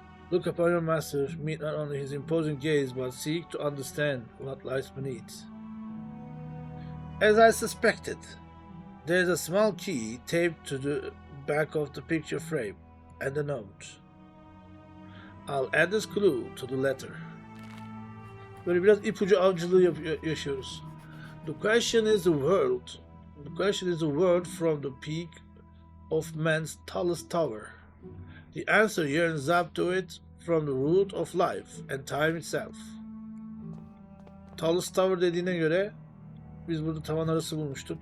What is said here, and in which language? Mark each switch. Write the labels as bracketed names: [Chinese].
[English] Look upon your master, meet not only his imposing gaze, but seek to understand what lies beneath. As I suspected, there is a small key taped to the back of the picture frame, and a note. I'll add this clue to the letter. [Turkish] Böyle biraz ipucu avcılığı yaşıyoruz. [English] The question is the world. The question is the world from the peak of man's tallest tower. The answer yearns up to it from the root of life and time itself. Tallest tower [Turkish] dediğine göre biz burada tavan arası bulmuştuk.